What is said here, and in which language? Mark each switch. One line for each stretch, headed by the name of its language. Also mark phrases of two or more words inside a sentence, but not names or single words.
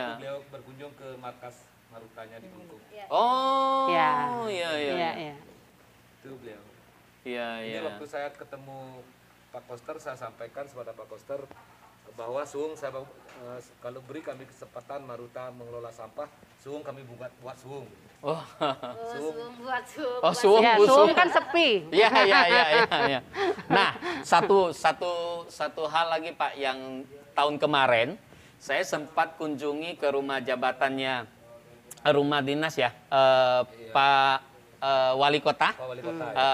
Indonesian: waktu beliau berkunjung ke markas Marutanya di Bengkulu. Oh, Ya. iya, iya. Iya, iya. Itu beliau. Iya, Ini iya. waktu saya ketemu Pak Koster, saya sampaikan kepada Pak Koster bahwa suung kalau beri kami kesempatan Maruta mengelola sampah, suung kami buat suung. Oh, Suung buat suung. oh suung, Ya, busung. suung kan sepi. Iya, iya, iya, iya. Nah, satu hal lagi Pak, yang tahun kemarin saya sempat kunjungi ke rumah jabatannya, rumah dinas ya, Pak Wali Kota. Pak Wali Kota.